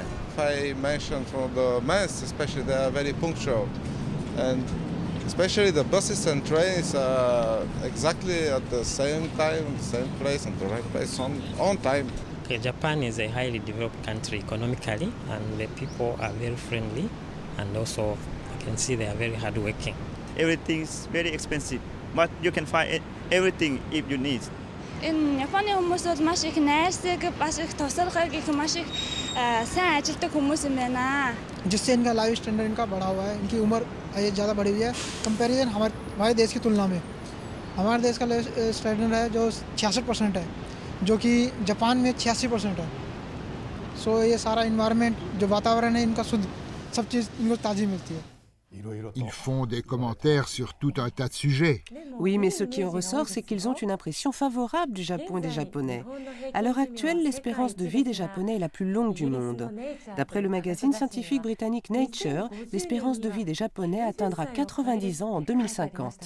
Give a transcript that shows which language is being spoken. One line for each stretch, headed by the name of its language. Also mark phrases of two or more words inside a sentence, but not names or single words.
English: If I mention for the men's, especially, they are very punctual, and especially the buses and trains are exactly at the same time, same place, and the right place on time. Okay, Japan is a highly developed country economically, and the people are very friendly, and also you can see they are very hardworking. Everything is very expensive, but you can find everything if you need.
Mongolian: Энэ Японы хүмүүсүүд маш их найрсаг, маш их тусалгаг, их маш их сайн ажилтдаг хүмүүс юм байна.
Hindi: जिससे इनका
English: life standard
Hindi: इनका बढ़ा हुआ है, इनकी उम्र ज़्यादा बढ़ी हुई है कंपैरिजन हमारे देश की तुलना में। हमारे देश का
English: life standard
Hindi: है जो 66% है, जो कि जापान में 86% है। सो ये सारा इन्वायरमेंट जो वातावरण है इनका शुद्ध, सब चीज़ इनको ताज़ी मिलती है।
French: Ils font des commentaires sur tout un tas de sujets. Oui, mais ce qui en ressort, c'est qu'ils ont une impression favorable du Japon et des Japonais. À l'heure actuelle, l'espérance de vie des Japonais est la plus longue du monde. D'après le magazine scientifique britannique Nature, l'espérance de vie des Japonais atteindra 90 ans en 2050.